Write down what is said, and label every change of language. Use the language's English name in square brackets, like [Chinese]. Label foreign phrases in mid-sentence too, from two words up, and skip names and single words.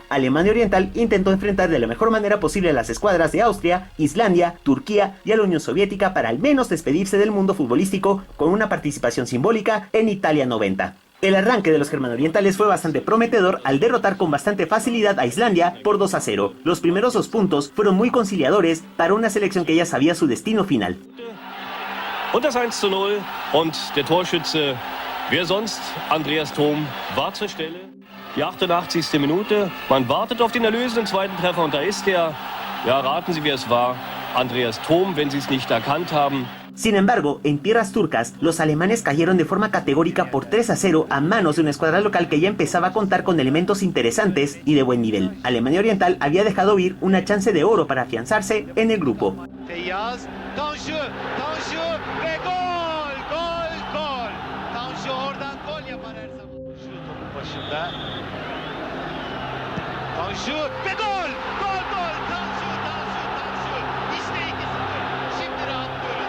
[Spanish] Alemania Oriental intentó enfrentar de la mejor manera posible a las escuadras de Austria, Islandia, Turquía y a la Unión Soviética para al menos despedirse del mundo futbolístico con una participación simbólica en Italia 90. El arranque de los germano-orientales fue bastante prometedor al derrotar con bastante facilidad a Islandia por 2-0. Los primeros 2 puntos fueron muy conciliadores para una selección que ya sabía su destino final. [German] Und das 1:0 und der Torschütze, wer sonst, Andreas Thom, war zur Stelle. Die 88. Minute, man wartet auf den erlösenden zweiten Treffer und da ist er. Ja, raten Sie, wer es war. Andreas Thom, wenn Sie es nicht erkannt haben. [Spanish] Sin embargo, en tierras turcas, los alemanes cayeron de forma categórica por 3-0 a manos de una escuadra local que ya empezaba a contar con elementos interesantes y de buen nivel. Alemania Oriental había dejado ir una chance de oro para afianzarse en el grupo. [Turkish] Feyyaz, Tanju ve gol, gol, gol. Tanju oradan gol yapar her zaman. Şu topun başında. Tanju ve gol, gol, gol. Tanju. İşte 2-0. Şimdi rahatlıyoruz.